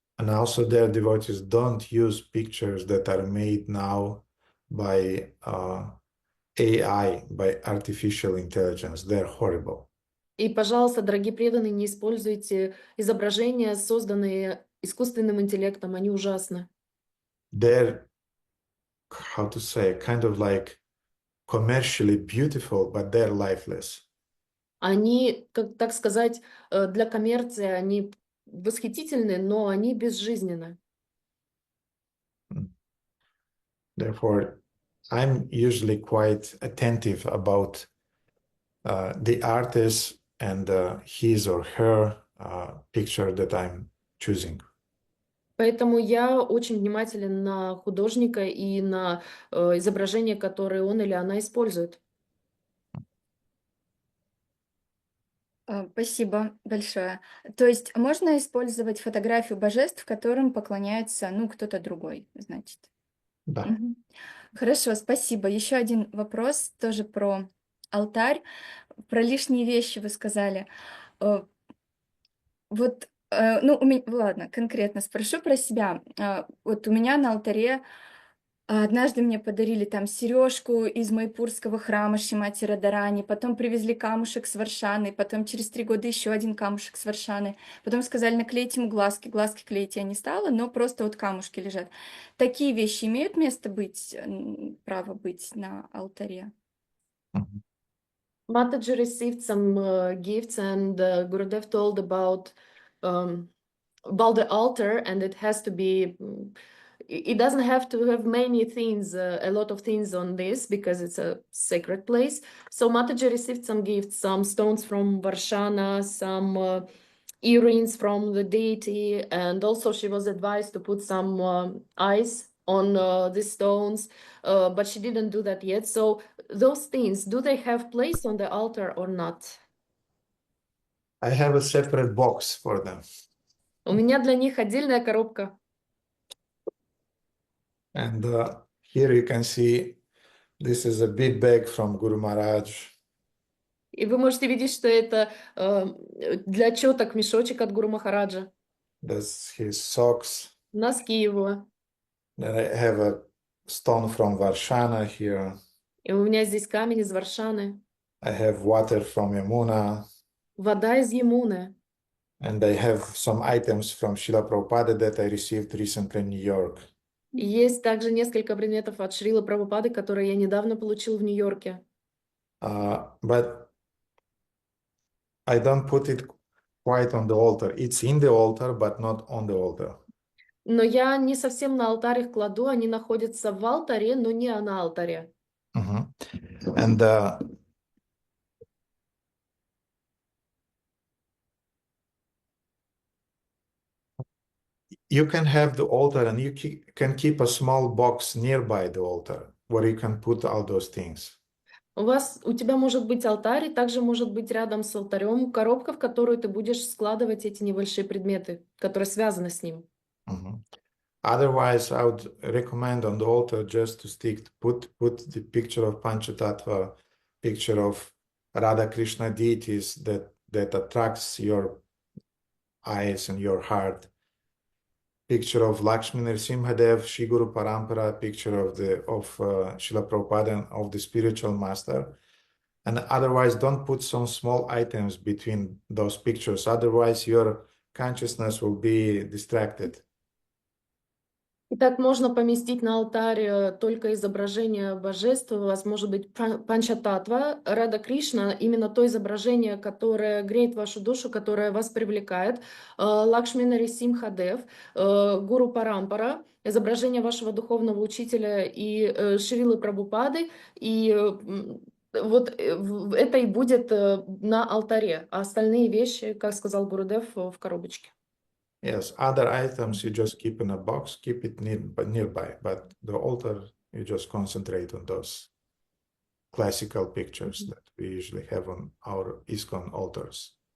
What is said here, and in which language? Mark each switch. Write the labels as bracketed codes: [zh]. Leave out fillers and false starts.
[en] And also their devotees don't use pictures that are made now by AI, by artificial intelligence. They're horrible. [ru] И, пожалуйста, дорогие преданные, не используйте изображения, созданные искусственным интеллектом, они ужасны. [en] They're, how to say, kind of like commercially beautiful, but they're lifeless. [ru] Они, так сказать, для коммерции они восхитительны, но они безжизненны. [en] Therefore, I'm usually quite attentive about the artist and his or her picture that I'm choosing. [ru] Поэтому я очень внимателен на художника и на изображения, которые он или она использует. Спасибо большое. То есть можно использовать фотографию божеств, которым поклоняется, кто-то другой, значит? Да. Мгм. Хорошо, спасибо. Еще один вопрос тоже про алтарь. Про лишние вещи вы сказали. Вот Ну, ладно, конкретно спрошу про себя. Вот у меня на алтаре однажды мне подарили там сережку из майпурского храма Шримати Радарани, потом привезли камушек с Варшаны, потом через 3 года еще один камушек с Варшаны, потом сказали, наклейте ему глазки, глазки клеить я не стала, но просто вот камушки лежат. Такие вещи имеют место быть, право быть на алтаре? Mhm. [en] Mataji received some gifts, and Gurudev told about the altar, and it has to be. It doesn't have to have many things, a lot of things on this, because it's a sacred place. So Mataji received some gifts, some stones from Varshana, some earrings from the deity, and also she was advised to put some ice on the stones, but she didn't do that yet. So those things, do they have place on the altar or not? I have a separate box for them. [ru] У меня для них отдельная коробка. [en] And here you can see this is a big bag from Guru Maharaj. [ru] И вы можете видеть, что это для четок мешочек от Гуру Махараджа. [en] That's his socks. [ru] Носки его. [en] Then I have a stone from Varshana here. [ru] И у меня здесь камень из Варшаны. [en] I have water from Yamuna. [ru] Вода из Ямуны. [en] And I have some items from Srila Prabhupada that I received recently in New York. [ru] И есть также несколько предметов от Шрилы Прабхупады, которые я недавно получил в Нью-Йорке. [en] But I don't put it quite on the altar. It's in the altar, but not on the altar. [ru] Но я не совсем на алтарь их кладу, они находятся в алтаре, но не на алтаре. Mhm. [en] And you can have the altar, and you can keep a small box nearby the altar where you can put all those things. [ru] У тебя может быть алтарь, и также может быть рядом с алтарем коробка, в которую ты будешь складывать эти небольшие предметы, которые связаны с ним. Mhm. [en] Otherwise, I would recommend on the altar just to put the picture of Panchatattva, picture of Radha Krishna deities that attracts your eyes and your heart. Picture of Lakshmi Nrsimhadev, Shri Guru Parampara, picture of Srila Prabhupada and of the spiritual master. And otherwise, don't put some small items between those pictures. Otherwise, your consciousness will be distracted. [ru] И так можно поместить на алтарь только изображение божеств. У вас может быть Панчататва, Рада Кришна, именно то изображение, которое греет вашу душу, которое вас привлекает. Лакшми Нарисимхадев, Гуру Парампара, изображение вашего духовного учителя и Шрилы Прабхупады. И вот это и будет на алтаре, а остальные вещи, как сказал Гурудев, в коробочке. [en] Yes, other items you just keep in a box, keep it nearby, but the altar, you just concentrate on those classical pictures that we usually have on our ISKCON altars.